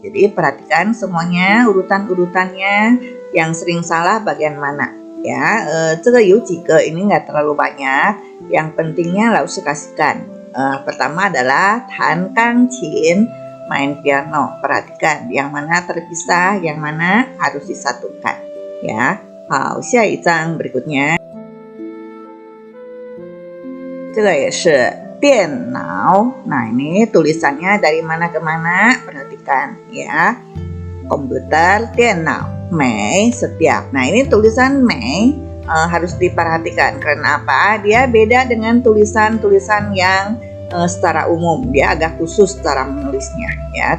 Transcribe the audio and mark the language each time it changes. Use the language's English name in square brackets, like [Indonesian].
[Indonesian] Jadi perhatikan semuanya, urutan-urutannya, yang sering salah bagian mana ya. [Chinese] 这个有几个 [Indonesian] ini nggak terlalu banyak, yang pentingnya Lausi kasihkan. Pertama adalah tan kang qin, main piano. Perhatikan yang mana terpisah, yang mana harus disatukan ya. [Chinese] 好，下一张 [Indonesian] berikutnya. [Chinese] 这个也是电脑. [Indonesian] Nah, ini tulisannya dari mana ke mana, perhatikan ya. Komputer, 电脑, mei, setiap. Nah, ini tulisan mei harus diperhatikan karena apa? Dia beda dengan tulisan-tulisan yang secara umum, dia agak khusus cara menulisnya ya.